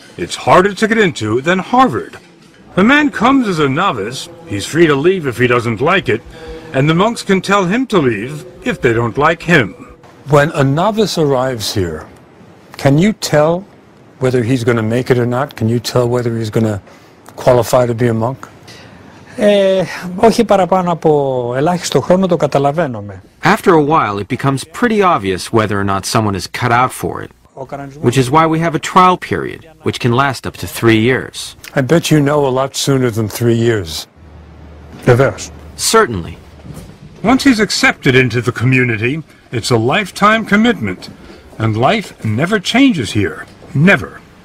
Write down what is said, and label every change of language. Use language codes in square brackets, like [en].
[en] It's harder to get into than Harvard. The man comes as a novice, he's free to leave if he doesn't like it, and the monks can tell him to leave if they don't like him. When a novice arrives here, can you tell whether he's going to make it or not? Can you tell whether he's going to qualify to be a monk? [el] Όχι παραπάνω από ελάχιστο χρόνο το καταλαβαίνουμε. [en] After a while, it becomes pretty obvious whether or not someone is cut out for it, which is why we have a trial period, which can last up to 3 years. I bet you know a lot sooner than 3 years. Vevers. Certainly. Once he's accepted into the community, it's a lifetime commitment, and life never changes here. Never.